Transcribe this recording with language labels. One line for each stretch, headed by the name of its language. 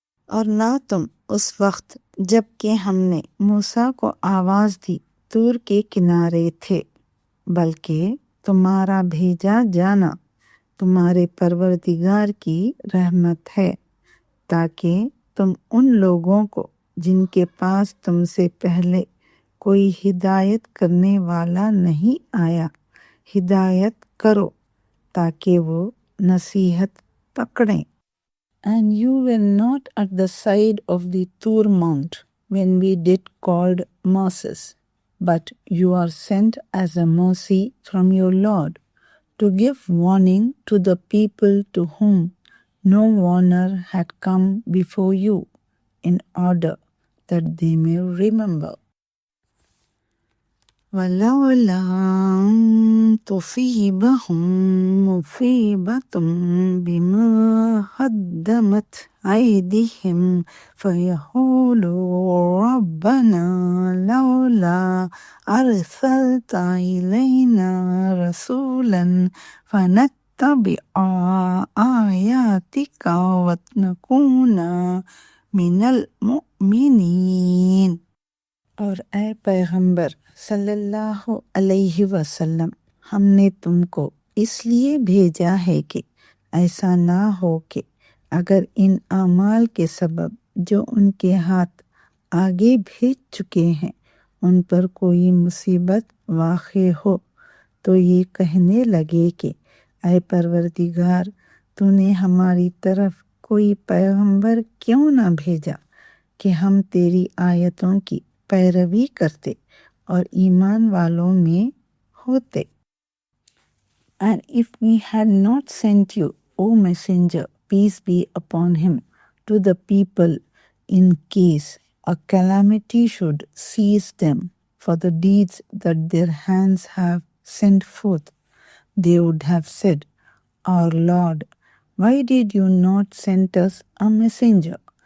Hindi: और ना तुम उस वक्त जबकि हमने मूसा को आवाज दी तूर के किनारे थे, बल्कि तुम्हारा भेजा जाना तुम्हारे परवरदिगार की रहमत है, ताकि तुम उन लोगों को जिनके पास तुमसे पहले कोई हिदायत करने वाला नहीं आया, हिदायत करो ताकि वो नसीहत पकड़ें।
English: And you were not at the side of the Tur Mount when we did called Moses, but you are sent as a mercy from your Lord to give warning to the people to whom no warner had come before you, in order that they may remember.
Arabic: ولولا أن تصيبهم مصيبة بما قدمت أيديهم فيقولوا ربنا لولا أرسلت إلينا رسولا فنتبع آياتك ونكون من المؤمنين।
Hindi: और ए पैगंबर सल्लल्लाहु अलैहि वसल्लम, हमने तुमको इसलिए भेजा है कि ऐसा ना हो कि अगर इन अमाल के सबब जो उनके हाथ आगे भेज चुके हैं उन पर कोई मुसीबत वाक़े हो तो ये कहने लगे कि ऐ परवरदिगार, तूने हमारी तरफ कोई पैगंबर क्यों ना भेजा कि हम तेरी आयतों की पैरवी करते और ईमान वालों में होते।
English: And if we had not sent you, O messenger, peace be upon him, to the people in case a calamity should seize them for the deeds that their hands have sent forth, they would have said, Our Lord, why did you not send us a messenger?